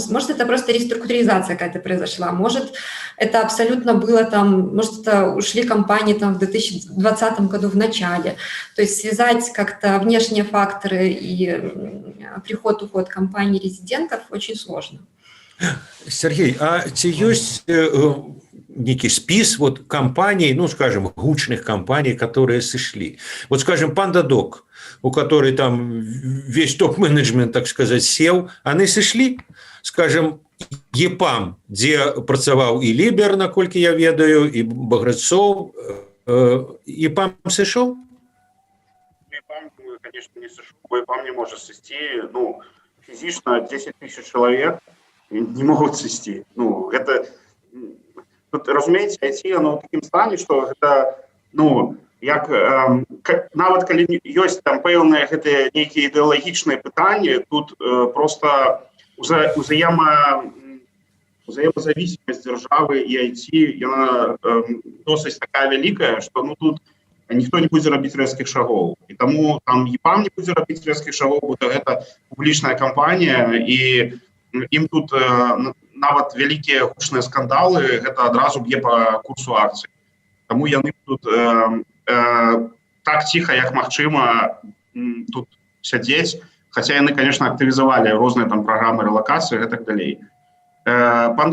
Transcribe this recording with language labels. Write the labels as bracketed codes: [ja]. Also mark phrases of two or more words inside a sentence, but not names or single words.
[ru] Может, это просто реструктуризация какая-то произошла. Может, это абсолютно было там... Может, это ушли компании там в 2020 году в начале. То есть связать как-то внешние факторы и приход-уход компаний-резидентов очень сложно. Сергей, [be] а ці ёсць [ru] некий спіс вот компаний, ну, скажем, гучных компаний, которые сошли? Вот, скажем, PandaDoc, у которой там весь топ-менеджмент, так сказать, сел, они сошли? Скажем, ЕПАМ, где працаваў и Либер, [be] наколькі я ведаю, [ru] и Баграцоў, ЕПАМ сошел? ЕПАМ, конечно, не сошел. ЕПАМ не может сойти, ну, физично 10 тысяч человек не могут сойти. Ну, это... Тут, разумеется, IT, оно в таким стане, что это, [be] ну, як, нават калі ёсць там пэўныя гэтыя нейкія ідэалагічныя пытанні, [ru] тут просто взаимозависимость державы и IT, она досыць такая великая, что ну, тут никто не будет робить резких шагов. И тому там ЕПАМ не будет робить резких шагов, бо это публичная компания, и им тут [be] нават вялікія гучныя скандалы гэта адразу б'е [ru] по курсу акцый. [be] Таму яны тут так ціха, як магчыма, тут сядзець, хаця яны, конечно, актывізавалі розныя там праграмы рэлакацыі і так далей.